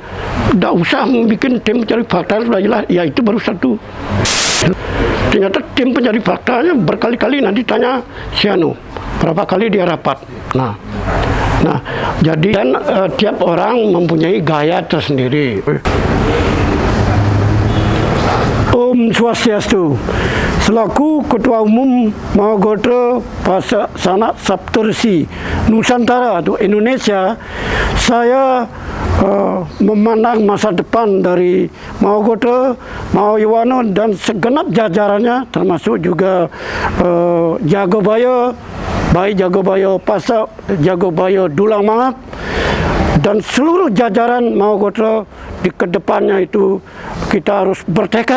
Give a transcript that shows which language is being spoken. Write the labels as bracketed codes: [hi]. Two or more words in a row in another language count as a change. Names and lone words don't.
[id] Tak usah bikin tim pencari fakta, sudah jelas, ya itu baru satu. Ternyata tim pencari faktanya berkali-kali nanti tanya si Anu, berapa kali dia rapat. Nah, jadi dan tiap orang mempunyai gaya tersendiri. Om Swastiastu. Selaku Ketua Umum Mahagotra Pasaksana Saptarsi Nusantara atau Indonesia, saya memandang masa depan dari Mahagotra, Mahayuwana dan segenap jajarannya, termasuk juga Jagabaya, baik Jagabaya Pasak, Jagabaya Dulang Mangap, dan seluruh jajaran Mahagotra di kedepannya itu kita harus bertekad.